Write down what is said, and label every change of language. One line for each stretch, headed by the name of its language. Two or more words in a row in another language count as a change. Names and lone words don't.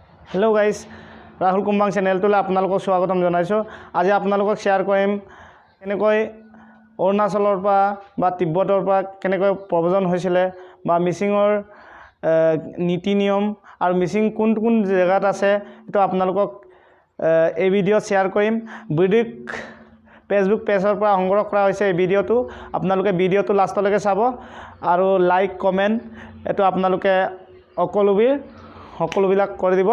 English: hello guys,
Assamese: ৰাহুল কুম্বাং চেনেলটোলৈ আপোনালোকক স্বাগতম জনাইছোঁ। আজি আপোনালোকক শেয়াৰ কৰিম কেনেকৈ অৰুণাচলৰ পৰা বা তিব্বতৰ পৰা কেনেকৈ প্ৰব্ৰজন হৈছিলে বা মিচিঙৰ নীতি নিয়ম আৰু মিচিং কোন কোন জায়গাত আছে এটো आपनालोকক এই ভিডিঅ' শেয়াৰ কৰিম। ভিডিঅ' ফেসবুক পেজৰ পৰা সংগ্ৰহ কৰা হৈছে এই ভিডিঅ'টো। आपनालोকে ভিডিঅ'টো লাষ্টলৈকে চাব আৰু লাইক কমেন্ট এটো आपनालोকে সকলোবিলাক কৰি দিব।